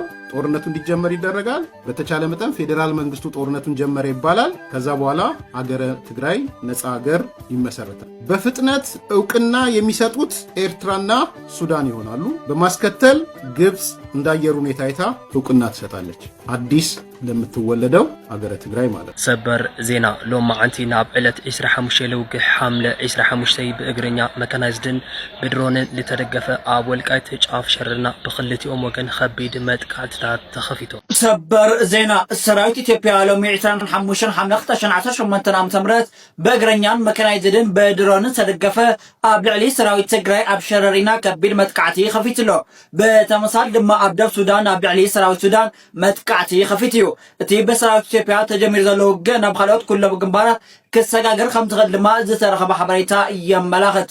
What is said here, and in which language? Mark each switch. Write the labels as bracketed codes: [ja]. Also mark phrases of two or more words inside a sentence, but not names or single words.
[am] ጦርነቱ እንዲጀመር ይደረጋል። በተቻለ መጠን ፌዴራል መንግስቱ ጦርነቱን ጀመረ ይባላል። ከዛ በኋላ አገረ ትግራይ ነፃ ሀገር ይመሰረታል። በፍጥነት እውቅና የሚሰጡት ኤርትራና ሱዳን ይሆናሉ። በማስከተል ግብጽ እንደ አየር ሁኔታ አይታ እውቅና ትሰጣለች። አዲስ ለምትወለደው አገረ ትግራይ ማለት [ti] ሰበር ዜና ሎም ማዓንቲ ናብ ዕለት 25 ለውግሕ ሐምለ 25 ብእግረኛ መካናይዝድን ብድሮንን ዝተደገፈ ኣብ ወልቃይት ጫፍ ሸርና ብክልቲኦም ወገን ከቢድ መጥቃዕትታት ተኸፊቶም። ሰበር ዜና ሰራዊት ኢትዮጵያ ሎሚ 25 ሐምለ 2018 ዓ.ም ብእግረኛን መካናይዝድን ብድሮንን ዝተደገፈ ኣብ ልዕሊ ሰራዊት ትግራይ ኣብ ሸረሪና ከቢድ መጥቃዕቲ ከፊትሎ። በተመሳሳሊ ድማ ኣብ ደቡብ ሱዳን ኣብ ልዕሊ ሰራዊት ሱዳን መጥቃዕቲ ከፊትዩ። እቲ በሰራዊት ኢትዮጵያ ተጀሚሩ ዘሎ ውግእ ናብ ካልኦት ኩሎም ግንባራት ክሰጋገር ከም ዝኽእል ድማ ዝተረኸበ ሓበሬታ የመላኽት።